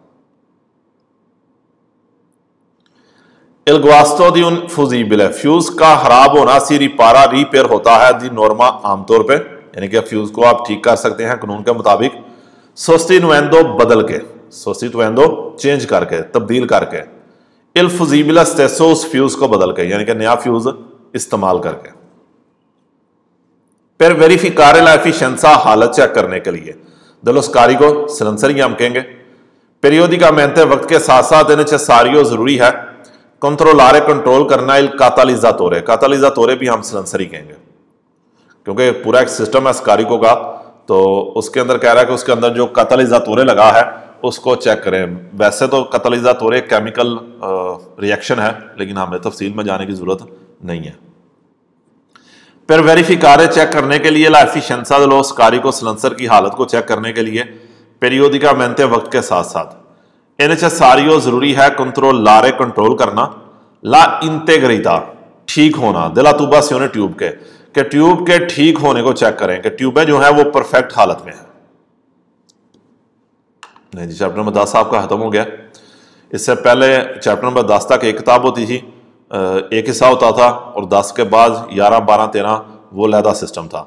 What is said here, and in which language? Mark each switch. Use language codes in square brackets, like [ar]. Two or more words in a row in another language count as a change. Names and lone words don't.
[it] il guasto di un fusibile, [hi] फ्यूज का खराब होना [it] si ripara, [hi] रिपेयर होता है [it] di norma, [hi] आमतौर पे, यानी कि फ्यूज को आप ठीक कर सकते हैं कानून के मुताबिक। sostituendo, बदल के, sostituendo चेंज करके, तब्दील करके। [it] il fusibile stesso, [hi] उस फ्यूज को बदल के, यानी कि नया फ्यूज इस्तेमाल करके। [it] per verificare la efficienza, [hi] हालत चेक करने के लिए [it] dello scarico, [hi] silencer हम कहेंगे। periodicamente वक्त के साथ साथ [it] è necessario, [hi] जरूरी है controllare, कंट्रोल करना। [it] il catalizzatore, catalizzatore [hi] भी हम silencer ही कहेंगे, क्योंकि पूरा एक सिस्टम है स्कारिको का, तो उसके अंदर कह रहा है कि उसके अंदर जो कैटालिज़ातोरे लगा है उसको चेक करें। वैसे तो कैटालिज़ातोरे [en] chemical reaction [hi] है, लेकिन हमें तफसील में जाने की जरूरत नहीं है। [it] per verificare, [hi] चेक करने के लिए, [it] la efficienza dello scarico, [hi] सिलेंसर की हालत को चेक करने के लिए periodicamente वक्त के साथ साथ [it] è necessario, [hi] जरूरी है controllare, कंट्रोल करना। [it] la integrità, [hi] ठीक होना, [it] della tubazione, [hi] ट्यूब के ट्यूब के ठीक होने को चेक करें कि ट्यूबें जो है वो परफेक्ट हालत में है। नहीं जी, [en] chapter number [hi] 10 आपका खत्म हो गया। इससे पहले [en] chapter number [hi] 10 तक एक किताब होती थी, एक हिस्सा होता था, और 10 के बाद 11, 12, 13 वो लहदा सिस्टम था।